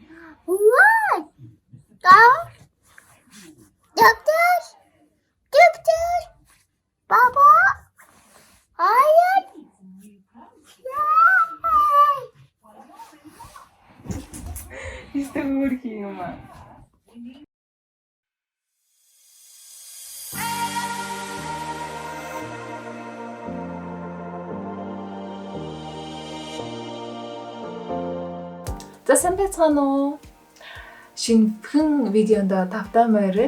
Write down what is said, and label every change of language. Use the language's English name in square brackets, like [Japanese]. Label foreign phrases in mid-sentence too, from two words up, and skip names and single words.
[English] What? Go? Doctor? Doctor? Papa? Iron? [Turkish] İşte vurayım ama. [Mongolian] За сайн байцгаана уу? Шинэхэн видеонд тавтаа морил.